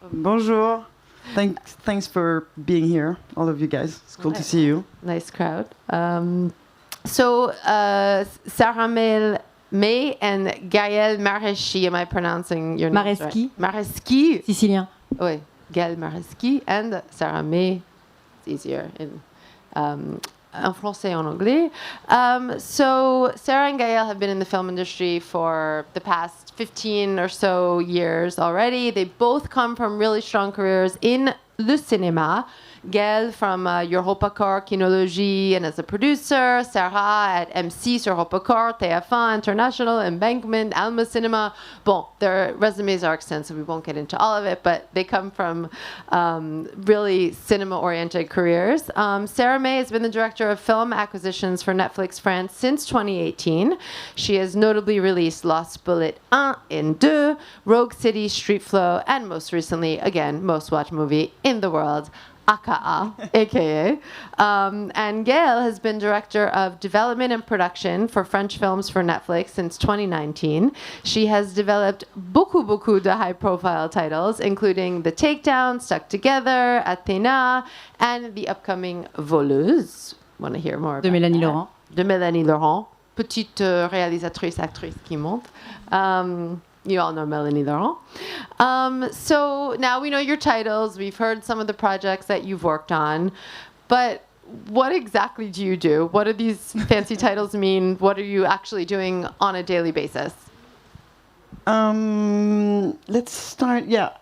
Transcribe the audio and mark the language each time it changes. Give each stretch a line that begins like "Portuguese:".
French: Bonjour.
English: Thanks for being here, all of you guys. It's cool to see you. Nice crowd. Sara May and Gaëlle Mareschi. Am I pronouncing your name Mareschi. right? Mareschi.
French: Sicilien.
English: Oui, Gaëlle Mareschi and Sara May. It's easier in
French: en français et en anglais.
English: So Sara and Gaëlle have been in the film industry for the past 15 or so years already. They both come from really strong careers in
French: le cinéma.
English: Gaëlle from EuropaCorp, Kinologie, and as a producer. Sara at MC sur EuropaCorp, TF1, International, Embankment, Alma Cinema. Bon, their resumes are extensive. We won't get into all of it, but they come from really cinema-oriented careers. Sara May has been the director of film acquisitions for Netflix France since 2018. She has notably released Lost Bullet 1 and 2, Rogue City, Street Flow, and most recently, again, most watched movie in the world, AKA. And Gaëlle has been director of development and production for French films for Netflix since 2019. She has developed
French: beaucoup de
English: high-profile titles, including The Takedown, Stuck Together, Athena, and the upcoming Voleuse. Want to hear more about
French: De Mélanie
English: that?
French: Laurent. De Mélanie Laurent. Petite réalisatrice, actrice qui monte.
English: You all know Mélanie Laurent. So now we know your titles. We've heard some of the projects that you've worked on. But what exactly do you do? What do these fancy titles mean? What are you actually doing on a daily basis? Let's start. Yeah.